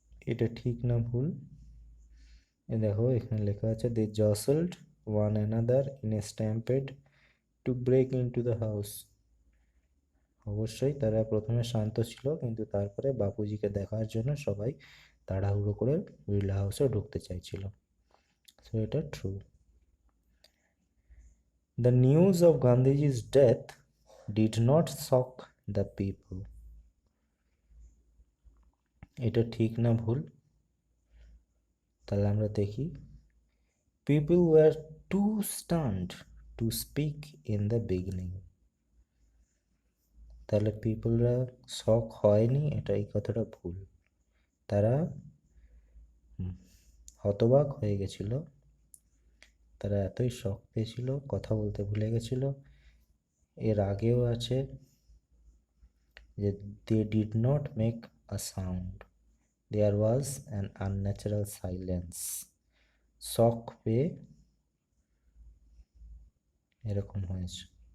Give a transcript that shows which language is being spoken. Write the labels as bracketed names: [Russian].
[Bangla] এটা ঠিক না ভুল? এ দেখো এখানে লেখা আছে [English] They jostled one another in a stampede to break into the house. [Bangla] অবশ্যই তারা প্রথমে শান্ত ছিল, কিন্তু তারপরে বাপুজিকে দেখার জন্য সবাই তাড়াহুড়ো করে বিড়লা হাউসে ঢুকতে চাইছিল। সো এটা true. [English] The news of Gandhiji's death did not shock the people. [Bangla] এটা ঠিক না ভুল? তাহলে আমরা দেখি। [English] People were too stunned to speak in the beginning. [Bangla] তাহলে পিপলরা শক হয়নি, এটা এই কথাটা ভুল। তারা হতবাক হয়ে গেছিল, তারা এতই শক পেয়েছিল, কথা বলতে ভুলে গেছিল। এর আগেও আছে যে [English] they did not make a sound, there was an unnatural silence. [Bangla] শক পেয়ে এরকম হয়েছে।